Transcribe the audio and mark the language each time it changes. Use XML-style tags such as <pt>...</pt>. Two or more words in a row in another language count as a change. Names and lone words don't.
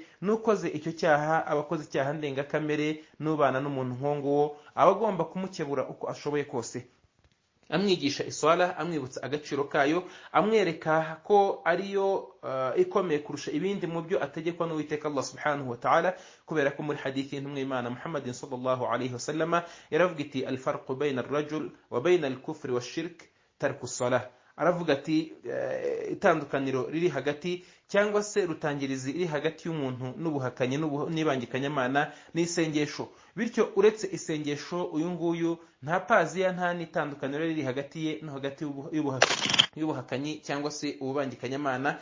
<rw>Nukoze icyo cyaha abakoze icyaha ndengakamere, nubana n'umuntu nk'uwo aba agomba kumukebura uko ashoboye kose, amwigisha iswala, amwibutsa agaciro kayo, amwereka ko ariyo ikomeye kurusha ibindi mu byo ategekwa n'Uwiteka</rw> <ar>الله سبحانه وتعالى,</ar> <rw>kubera ko muri hadithi y'intumwa y'Imana Muhammadin</rw> <ar>صلى الله عليه وسلم</ar> <rw>yaravuga iti</rw> <ar>الفرق بين الرجل وبين الكفر والشرك ترك الصلاة.</ar> <rw>Aravuga ati itandukaniro riri hagati cyangwa se rutangirizi iri hagati y'umuntu n'ubuhakanyi n'ibangikanyamana n'isengesho. Bityo uretse isengesho uyu nguyu nta paziya, nta n'itandukaniro riri hagati ye no hagati y'ubuhakanyi cyangwa se ububangikanyamana.</rw>